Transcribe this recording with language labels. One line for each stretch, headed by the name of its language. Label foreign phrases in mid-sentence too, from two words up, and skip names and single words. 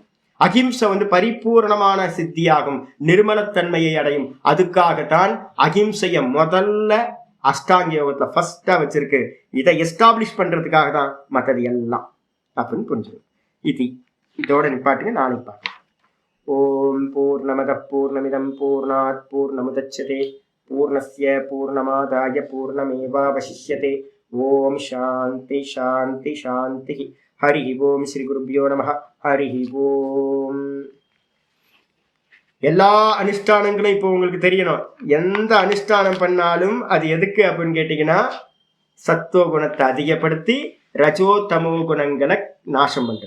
Tamil: அகிம்சை வந்து பரிபூர்ணமான சித்தியாகும், நிர்மலத்தன்மையை அடையும். அதுக்காகத்தான் அகிம்சைய முதல்ல அஷ்டாங்க யோகத்துல ஃபர்ஸ்டா வச்சிருக்கு. இதை எஸ்டாப்ளிஷ் பண்றதுக்காக தான் மற்றது எல்லாம் அப்படின்னு புரிஞ்சிடும். இதோட நிப்பாட்டுங்க, நாளைக்கு பார்க்கலாம்.
Sanskrit: ॐ पूर्णमदः पूर्णमिदं पूर्णात् पूर्णमुदच्यते पूर्णस्य पूर्णमादाय पूर्णमेवावशिष्यते. ॐ शान्तिः शान्तिः शान्तिः. हरि ॐ. श्री गुरुभ्यो नमः. हरि ॐ.
Tamil: எல்லா அனுஷ்டானங்களும் இப்போ உங்களுக்கு தெரியணும். எந்த அனுஷ்டானம் பண்ணாலும் அது எதுக்கு அப்படின்னு கேட்டீங்கன்னா சத்துவகுணத்தை அதிகப்படுத்தி ரஜோ தமோ குணங்களை நாசம் பண்றது.